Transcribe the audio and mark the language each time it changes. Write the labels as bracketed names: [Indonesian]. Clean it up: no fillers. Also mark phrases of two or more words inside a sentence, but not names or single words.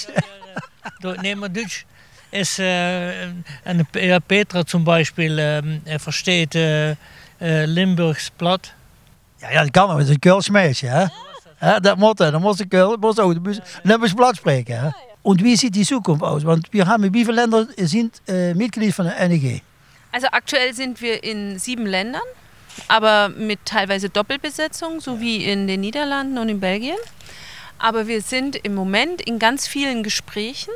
[Dutch] Nee, maar Duits [German] ist, ja, Petra zum Beispiel versteht Limburgs Platt. [Dutch] Ja, dat kan wel. Dat is een Keuls meisje, hè? Ja, dat moet, dan moet ze Keuls, moet ze ook de Limburgs Platt spreken, hè? En wie ziet [German] die Zukunft aus? Want wir haben, wie viele Länder sind Mitglied von der NEG? Also aktuell sind wir in 7 Ländern, aber mit teilweise Doppelbesetzung, so wie in den Niederlanden und in Belgien. Aber wir sind im Moment in ganz vielen Gesprächen.